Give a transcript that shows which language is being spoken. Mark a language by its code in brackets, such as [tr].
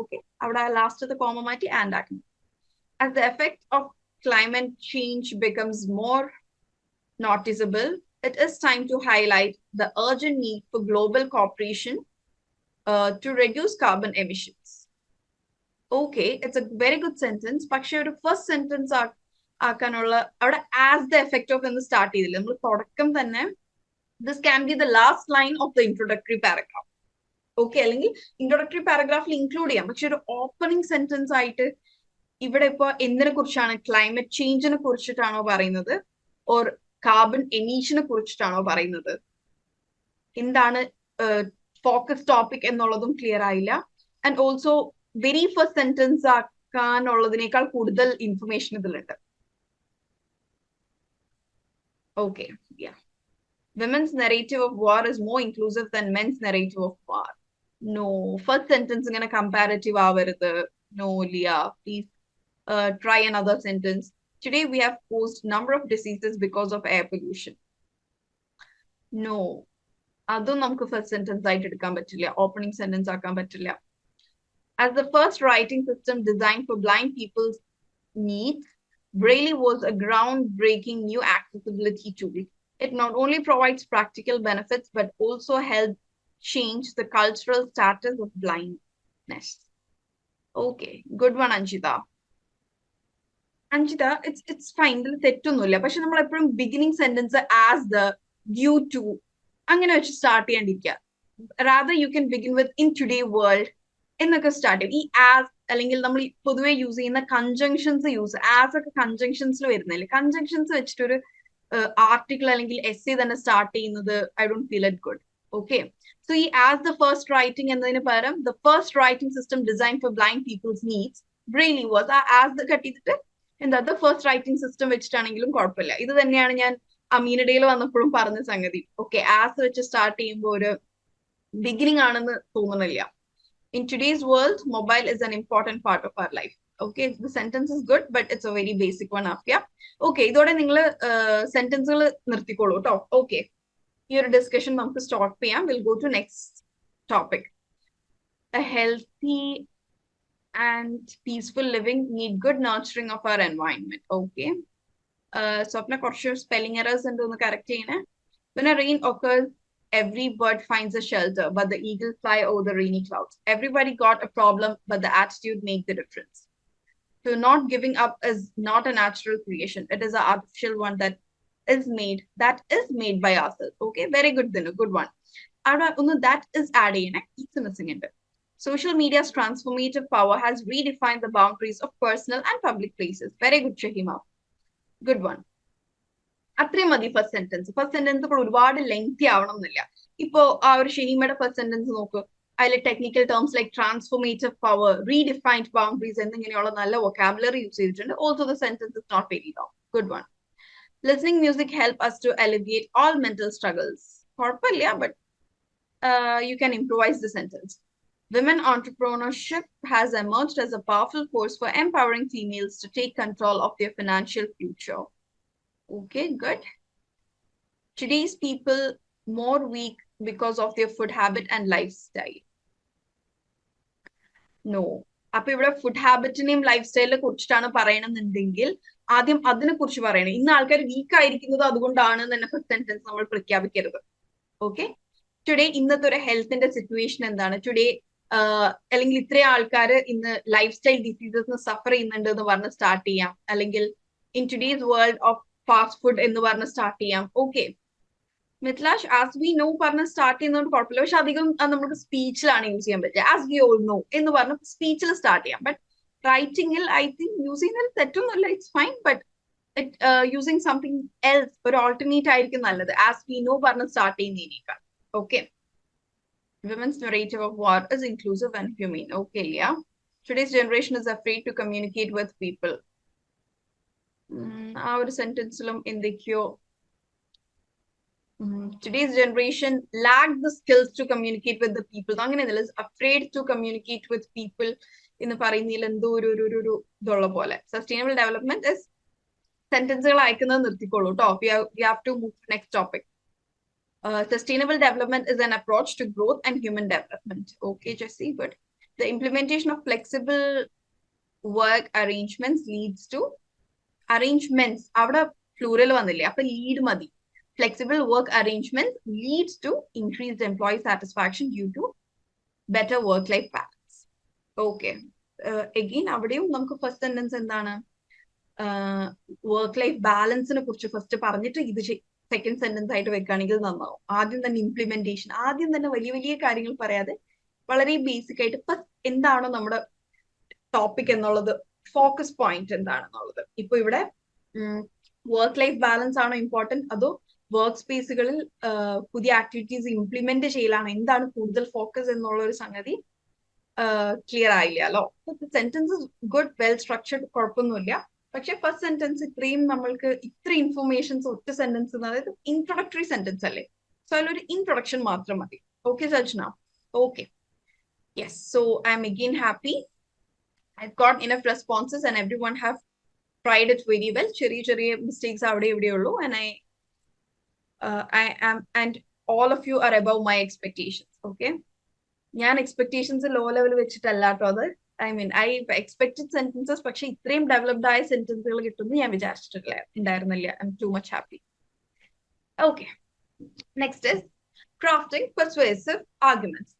[en] Okay, [ml] അവിടെ [en] last the comma [ml] മാറ്റി [en] and [ml] ആക്കണം. [en] As the effect of climate change becomes more noticeable, it is time to highlight the urgent need for global cooperation to reduce carbon emissions. Okay, it's a very good sentence. [ml] പക്ഷെ ഒരു first sentence ആക്കാനുള്ള അവിടെ as the effect of എന്ന് start ചെയ്തില്ല. നമ്മൾ തുടക്കം തന്നെ this can be the last line of the introductory paragraph. Okay, അല്ലെങ്കിൽ ഇൻട്രൊഡക്ടറി പാരഗ്രാഫിൽ ഇൻക്ലൂഡ് ചെയ്യാം. പക്ഷെ ഒരു ഓപ്പണിംഗ് സെന്റൻസ് ആയിട്ട് ഇവിടെ ഇപ്പൊ എന്തിനെ കുറിച്ചാണ്? ക്ലൈമറ്റ് ചേഞ്ചിനെ കുറിച്ചിട്ടാണോ പറയുന്നത്, ഓർ കാർബൺ എമീഷനെ കുറിച്ചിട്ടാണോ പറയുന്നത്? എന്താണ് ഫോക്കസ് ടോപ്പിക് എന്നുള്ളതും ക്ലിയർ ആയില്ല. And also very first sentence ആക്കാനുള്ളതിനേക്കാൾ കൂടുതൽ ഇൻഫർമേഷൻ ഇതിലുണ്ട്. [en] Okay, women's narrative of war is more inclusive than men's narrative of war. No, first sentence [ml] ഇങ്ങനെ [en] comparative [ml] ആവരുത്. [en] No Liya, please try another sentence. Today we have caused number of diseases because of air pollution. No, [ml] അതും നമുക്ക് first sentence ആയിട്ട് എടുക്കാൻ പറ്റില്ല, opening sentence ആക്കാൻ പറ്റില്ല. [en] As the first writing system designed for blind people's needs, Braille was a groundbreaking new accessibility tool. It not only provides practical benefits but also helped change the cultural status of blindness. Okay, good one, Anjita. Anjita, it's fine. [ml] ഇതിൽ തെറ്റൊന്നുമില്ല. പക്ഷെ നമ്മൾ എപ്പോഴും beginning sentence as the, due to അങ്ങനെ വെച്ച് start ചെയ്യാണ്ടിരിക്കുക. [en] rather you can begin with in today world [ml] എന്നൊക്കെ start ചെയ്യും. ഈ ആസ് അല്ലെങ്കിൽ നമ്മൾ പൊതുവെ യൂസ് ചെയ്യുന്ന കൺജങ്ഷൻസ് ആസ് ഒക്കെ കൺജങ്ഷൻസിൽ വരുന്നില്ലേ? കൺജങ്ഷൻസ് വെച്ചിട്ട് ഒരു ആർട്ടിക്കിൾ അല്ലെങ്കിൽ എസ്സേ തന്നെ സ്റ്റാർട്ട് ചെയ്യുന്നത് [en] I don't feel it good. Okay, so ഈ as the first writing [ml] എന്നതിന് പകരം [en] The first writing system design for blind peoples needs braille was. [ml] ആ ആസ് ദ കട്ട് ചെയ്തിട്ട് എന്താ ഫസ്റ്റ് റൈറ്റിംഗ് സിസ്റ്റം വെച്ചിട്ടാണെങ്കിലും കുഴപ്പമില്ല. ഇത് തന്നെയാണ് ഞാൻ അമീനഡേയിൽ വന്നപ്പോഴും പറഞ്ഞ സംഗതി. ഓക്കെ, ആസ് വെച്ച് സ്റ്റാർട്ട് ചെയ്യുമ്പോൾ ഒരു ബിഗിനിങ് ആണെന്ന് തോന്നുന്നില്ല. [en] In today's world, mobile is an important part of our life. Okay, the sentence is good, but it's a very basic one. Yeah. [ml] Okay, ഇതോടെ നിങ്ങൾ സെന്റൻസുകൾ നിർത്തിക്കോളൂ കേട്ടോ. ഓക്കെ, ഈ ഒരു ഡിസ്കഷൻ നമുക്ക് സ്റ്റോപ്പ് ചെയ്യാം. [en] Will go to next topic. A healthy and peaceful living need good nurturing of our environment. Okay. [ml] Swapna, കുറച്ച് spelling errors ഉണ്ട്, ഒന്ന് correct ചെയ്യണേ. [en] When a rain occurs, every bird finds a shelter, but the eagles fly over the rainy clouds. Everybody got a problem, but the attitude makes the difference. So not giving up is not a natural creation. It is an artificial one that is made by ourselves. Okay, very good, then a good one. That is adding, it's missing in it. Social media's transformative power has redefined the boundaries of personal and public places. Very good, Shahima. Good one. [ml] അത്രയും മതി [en] First sentence. [ml] First sentence ഇപ്പോൾ ഒരുപാട് lengthy ആവണം എന്നില്ല. ഇപ്പോ ആ ഒരു ഷെഹീമയുടെ first sentence നോക്കൂ. അതിൽ technical terms like transformative power, redefined boundaries എന്നിങ്ങനെയുള്ള നല്ല വൊക്കാബുലറി യൂസ് ചെയ്തിട്ടുണ്ട്. [en] Also the sentence is not very long. Good one. Listening music help us to alleviate all mental struggles. [ml] കുഴപ്പമില്ല, [en] But you can improvise the sentence. Women entrepreneurship has emerged as a powerful force for empowering females to take control of their financial future. Okay, good. Today's people more weak because of their food habit and lifestyle. No. [ml] അപ്പൊ ഇവിടെ food ഹാബിറ്റിനെയും life സ്റ്റൈലിനെ കുറിച്ചിട്ടാണ് പറയണമെന്നുണ്ടെങ്കിൽ ആദ്യം അതിനെ കുറിച്ച് പറയണം. ഇന്ന് ആൾക്കാർ week ആയിരിക്കുന്നത് അതുകൊണ്ടാണ് തന്നെ ഫസ്റ്റ് സെന്റൻസ് നമ്മൾ പ്രഖ്യാപിക്കരുത്. ഓക്കെ, ടുഡേ ഇന്നത്തെ ഒരു ഹെൽത്തിന്റെ സിറ്റുവേഷൻ എന്താണ്, ടുഡേ അല്ലെങ്കിൽ ഇത്രയും ആൾക്കാർ ഇന്ന് ലൈഫ് സ്റ്റൈൽ ഡിസീസസ് സഫർ ചെയ്യുന്നുണ്ട് എന്ന് പറഞ്ഞ് സ്റ്റാർട്ട് ചെയ്യാം. അല്ലെങ്കിൽ in today's world of fast food എന്ന് പറഞ്ഞ് സ്റ്റാർട്ട് ചെയ്യാം. ഓക്കെ, മിഥിലാഷ് ആസ് വി നോ പറഞ്ഞ് സ്റ്റാർട്ട് ചെയ്യുന്നതുകൊണ്ട് കുഴപ്പമില്ല. പക്ഷെ അധികം നമുക്ക് സ്പീച്ചിലാണ് യൂസ് ചെയ്യാൻ പറ്റുക. ആസ് വി ഓൾ നോ എന്ന് പറഞ്ഞ് സ്പീച്ചിൽ സ്റ്റാർട്ട് ചെയ്യാം. ബട്ട് റൈറ്റിംഗിൽ [en] I think [ml] യൂസ് ചെയ്യുന്നതിൽ തെറ്റൊന്നുമില്ല, [en] It's fine. [ml] But using something else, ഒരു ഓൾട്ടർനേറ്റ് ആയിരിക്കും നല്ലത് ആസ് വി നോ പറഞ്ഞ് സ്റ്റാർട്ട് ചെയ്യുന്നതിനേക്കാൾ. [en] Okay, women's narrative of war is inclusive and humane. Okay, yeah. Today's generation is afraid to communicate with people. [ml] ആ ഒരു സെന്റൻസിലും എന്തൊക്കെയോ [en] today's generation lack the skills to communicate with the people. [ml] അങ്ങനെയല്ല, [en] is afraid to communicate with people [ml] എന്ന് പറയുന്നതിൽ എന്തോ ഒരു ഇതുള്ള പോലെ. സസ്റ്റൈനബിൾ ഡെവലപ്മെന്റ് ഇസ് സെന്റൻസുകൾ അയക്കുന്നത് നിർത്തിക്കോളൂ കേട്ടോ. [en] We have to move to next topic. Sustainable development is an approach to growth and human development. Okay, Jessie, good. The implementation of flexible work arrangements leads to arrangements. [ml] അവിടെ plural വന്നില്ലേ, അപ്പൊ lead മതി. [en] Flexible work arrangements leads to increased employee satisfaction due to better work-life balance. Okay. [ml] Again, അവിടെയും നമുക്ക് first sentence എന്താണ്, work life ബാലൻസിനെ കുറിച്ച് first പറഞ്ഞിട്ട് ഇത് സെക്കൻഡ് സെന്റൻസ് ആയിട്ട് വെക്കുകയാണെങ്കിൽ നന്നാവും. ആദ്യം തന്നെ ഇംപ്ലിമെന്റേഷൻ, ആദ്യം തന്നെ വലിയ വലിയ കാര്യങ്ങൾ പറയാതെ വളരെ ബേസിക് ആയിട്ട് ഫസ്റ്റ് എന്താണോ നമ്മുടെ ടോപ്പിക് എന്നുള്ളത്, ഫോക്കസ് പോയിന്റ് എന്താണെന്നുള്ളത്. ഇപ്പൊ ഇവിടെ വർക്ക് ലൈഫ് ബാലൻസ് ആണോ ഇമ്പോർട്ടന്റ്, അതോ വർക്ക് സ്പേസുകളിൽ പുതിയ ആക്ടിവിറ്റീസ് ഇംപ്ലിമെന്റ് ചെയ്യലാണ് എന്താണ് കൂടുതൽ ഫോക്കസ് എന്നുള്ള ഒരു സംഗതി clear ആയില്ലല്ലോ. Sentence good, well structured, കുഴപ്പമൊന്നുമില്ല. പക്ഷെ ഫസ്റ്റ് സെന്റൻസ് ഇത്രയും നമ്മൾക്ക് ഇത്ര ഇൻഫർമേഷൻസ് ഒറ്റ സെന്റൻസ്, അതായത് ഇൻട്രൊഡക്ടറി സെന്റൻസ് അല്ലേ, സോ അതിലൊരു ഇൻട്രൊഡക്ഷൻ മാത്രം മതി. [en] Okay Sajna, okay, yes. So I am again happy. I've got enough responses and everyone have tried it very well. [ml] ചെറിയ ചെറിയ മിസ്റ്റേക്സ് അവിടെ ഇവിടെ ഉള്ളൂ. [en] And I am, and all of you are above my expectations. [ml] Okay, ഞാൻ expectations low level വെച്ചിട്ടല്ല കേട്ടോ അത്. [en] I mean I expected sentences, [ml] പക്ഷെ ഇത്രയും ഡെവലപ്ഡ് ആയ സെന്റൻസുകൾ കിട്ടുമെന്ന് ഞാൻ ഉണ്ടായിരുന്നില്ല. [en] I am too much happy. Okay, next is crafting persuasive arguments.